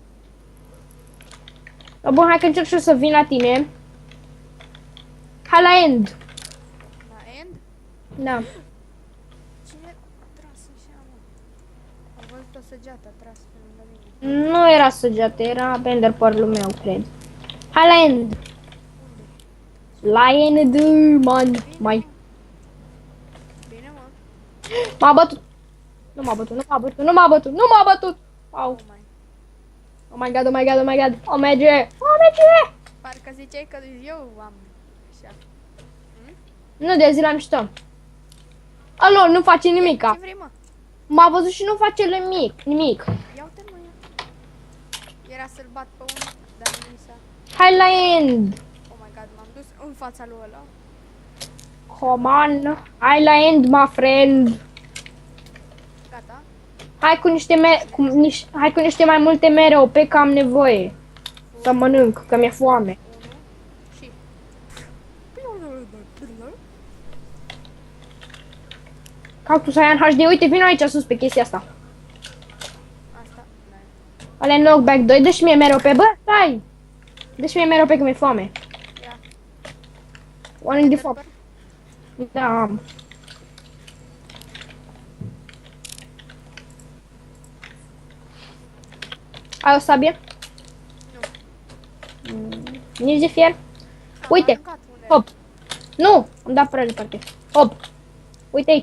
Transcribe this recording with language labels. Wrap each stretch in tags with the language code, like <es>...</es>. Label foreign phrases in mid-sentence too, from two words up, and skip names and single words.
<ro>Da, bun, hai că încerc și eu să vin la tine. Hai la end. La end? Da. Cine a tras așa, mă? Am văzut o săgeată tras pe lângă mine. Nu era săgeată, era ender pearl-ul meu, cred. Hai la end. La end, man. Mai. Bine, mă. M-a bătut. Nu m-a bătut. Au.</ro> <en>Oh my. Oh my god. OMG.</en> <ro>Parcă ziceai că eu am așa. Nu, de zi la mișto. Alo, nu face nimica. Ce vrei, mă? M-a văzut și nu face nimic. Ia uite, mă, ia. Era să-l bat pe unul, dar nu mi s-a... Hai la end.</ro> <en>Oh my god,</en> <ro>m-am dus în fața lui ăla.</ro> <en>Come on.</en> <ro>Hai la end,</ro> <en>my friend.</en> <ro>Gata. Hai cu niște mai multe mere OP că am nevoie. Să mănânc, că mi-e foame. 1 și... Cactusaian HD, uite, vino aici sus pe chestia asta. Asta, n-ai. Ale knockback 2, dă și mie mere OP, bă, stai! Dă și mie mere OP că mi-e foame. Ia.</ro> <en>One in the foam.</en> <ro>Da, am. Ai o sabie? Nu. Nici de fier? Am Uite, aruncat unde. hop. Nu, am dat prea departe. Hop. Uite aici.</ro>